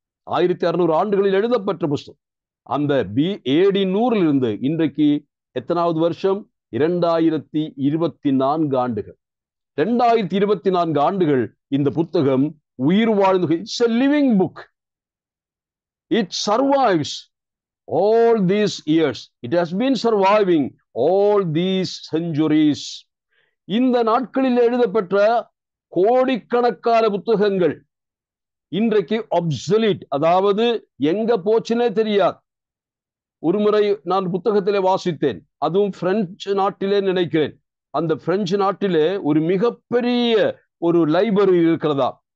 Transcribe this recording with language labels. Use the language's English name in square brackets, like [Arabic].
[Tamil] 1600 ஆண்டுகளில் எழுதப்பட்ட புத்தகம். அந்த AD 100 இன்றைக்கு எத்தனாவது வருஷம்? 2024 ஆண்டுகள். 2024 ஆண்டுகள் இந்த புத்தகம் உயிர் வாழ்ந்து, [English] It's a living book. It survives all these years. It has been surviving all these centuries. [Tamil] இந்த நாட்களில் எழுதப்பட்ட கோடிக்கணக்கான புத்தகங்கள் இன்றைக்கு obsolete, அதாவது எங்க போச்சுனே தெரியாது. ஒரு முறை நான் புத்தகத்திலே வாசித்தேன், அதுவும் பிரெஞ்சு நாட்டிலே நினைக்கிறேன். அந்த பிரெஞ்சு நாட்டிலே ஒரு மிகப்பெரிய ஒரு லைப்ரரி இருக்கிறதா.